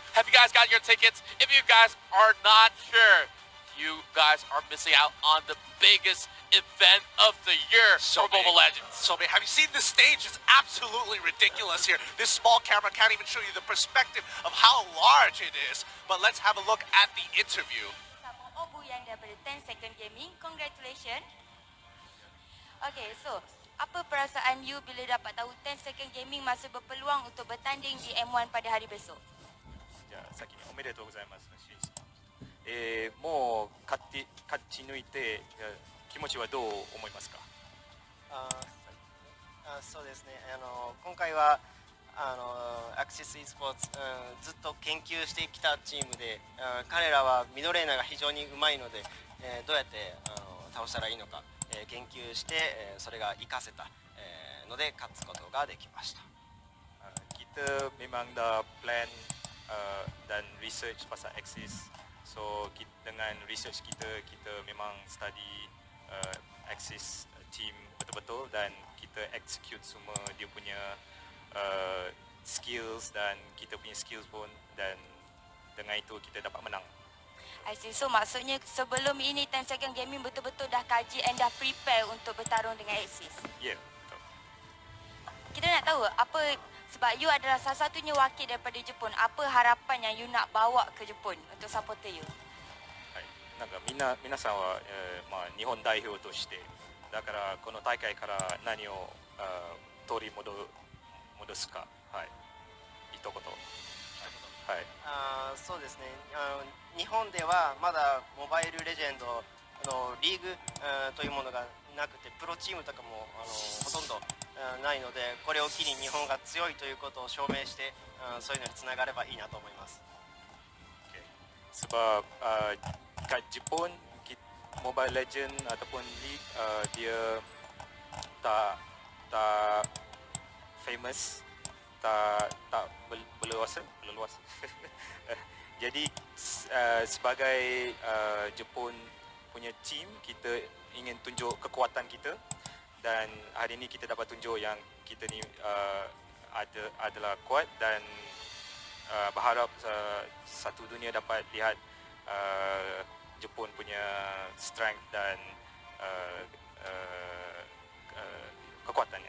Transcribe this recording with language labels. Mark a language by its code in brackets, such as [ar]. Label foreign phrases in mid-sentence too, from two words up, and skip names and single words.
[en] Have you guys got your tickets? If you guys are not sure, you guys are missing out on the biggest event of the year for Mobile Legends. So, man, have you seen this stage? It's absolutely ridiculous here. This small camera can't even show you the perspective of how large it is. But let's have a look at the interview. [ms] Bang daripada 10 Second Gaming. [en] Congratulations. [ms] Okay, so apa perasaan you bila dapat tahu 10 Second Gaming masih berpeluang untuk bertanding di M1 pada hari besok? [ja] じゃあ先におめでとうございます。もう勝ち抜いて気持ちはどう思いますか？そうですね。今回はアクシス e スポーツ、ずっと研究してきたチームで、彼らはミドレーナーが非常にうまいので、どうやって倒したらいいのか、研究して、それが活かせた、ので勝つことができました。 [ms] Kita memang dah plan dan research pasal Axis. So dengan research kita memang study Axis team betul-betul dan kita execute semua dia punya skills dan kita punya skills pun, dan dengan itu kita dapat menang. [en] I see. [ms] So maksudnya sebelum ini 10 Second Gaming betul-betul dah kaji and dah prepare untuk bertarung dengan Axis. Ya, yeah, betul. Kita nak tahu apa, sebab you adalah salah satunya wakil daripada Jepun, apa harapan yang you nak bawa ke Jepun untuk supporter you? [ja] なんか皆さんは、日本代表としてだからこの大会から何を取り戻すか、はい、一言。はい、そうですね。日本ではまだモバイルレジェンドのリーグというものがなくて、プロチームとかもほとんどないので、これを機に日本が強いということを証明して、そういうのにつながればいいなと思います。 [ms] Sebab kat Jepun Mobile Legend ataupun League dia tak famous, tak berluasa. Jadi sebagai Jepun punya team, kita ingin tunjuk kekuatan kita, dan hari ini kita dapat tunjuk yang kita ni adalah kuat, dan berharap satu dunia dapat lihat Jepun punya strength dan kekuatannya.